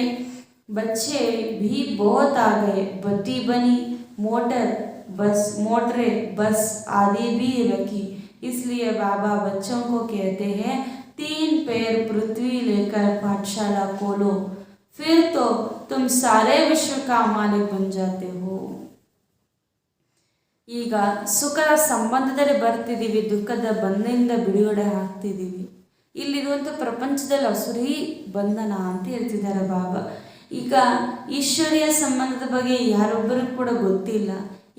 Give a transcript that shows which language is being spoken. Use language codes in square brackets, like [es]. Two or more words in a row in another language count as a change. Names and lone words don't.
[hi] बच्चे भी बहुत आ गए, भट्टी बनी, मोटरें बस आदि भी रखी. इसलिए बाबा बच्चों को कहते हैं 3 पैर पृथ्वी लेकर पाठशाला खोलो, फिर तो तुम सारे विश्व का मालिक बन जाते हो. [kn] ಈಗ ಸುಖದ ಸಂಬಂಧದಲ್ಲಿ ಬರ್ತಿದ್ದೀವಿ, ದುಃಖದ ಬಂಧದಿಂದ ಬಿಡುಗಡೆ ಆಗ್ತಿದ್ದೀವಿ. ಇಲ್ಲಿರುವಂಥ ಪ್ರಪಂಚದಲ್ಲಿ ಅಸುರಿ ಬಂಧನ ಅಂತ ಹೇಳ್ತಿದ್ದಾರೆ ಬಾಬಾ. ಈಗ ಈಶ್ವರಿಯ ಸಂಬಂಧದ ಬಗ್ಗೆ ಯಾರೊಬ್ಬರಿಗೂ ಕೂಡ ಗೊತ್ತಿಲ್ಲ.